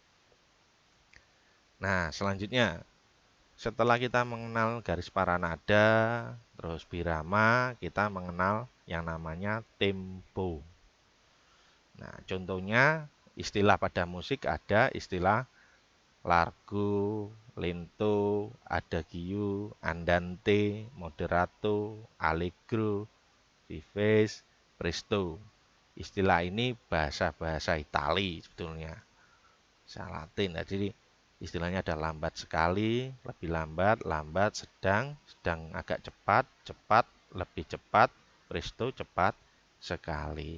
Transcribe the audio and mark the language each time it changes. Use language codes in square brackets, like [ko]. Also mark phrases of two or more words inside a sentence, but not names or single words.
[id] Nah, selanjutnya setelah kita mengenal garis paranada, terus birama, kita mengenal yang namanya tempo. Nah, contohnya istilah pada musik ada istilah [it] largo, lento, adagio, andante, moderato, allegro, vivace, presto. [id] Istilah ini bahasa-bahasa Itali sebetulnya. Bahasa Latin. Nah, jadi istilahnya ada lambat sekali, lebih lambat, lambat, sedang, sedang agak cepat, cepat, lebih cepat, presto cepat sekali.